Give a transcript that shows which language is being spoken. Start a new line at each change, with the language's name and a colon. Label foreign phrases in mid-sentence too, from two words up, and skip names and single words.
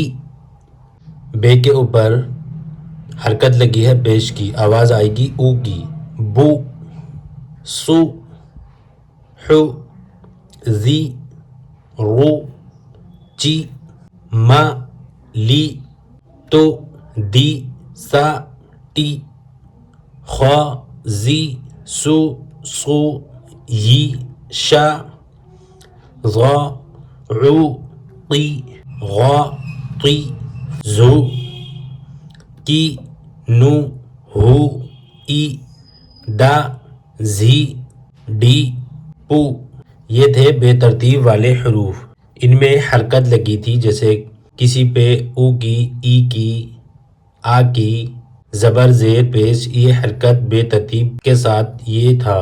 Urdu: بے کے اوپر حرکت لگی ہے پیش کی، آواز آئے گی او کی، بو۔
Arabic: سو، حو، زی، رو چی ما لی تو دی سا ٹی خوا زی سو صو یی شا ظا عو قی غا قی زو کی نو ہو ای دا زی ڈی پو۔
Urdu: یہ تھے بے ترتیب والے حروف۔ ان میں حرکت لگی تھی، جیسے کسی پہ او کی، ای کی، آ کی، زبر زیر پیش، یہ حرکت بے ترتیب کے ساتھ یہ تھا۔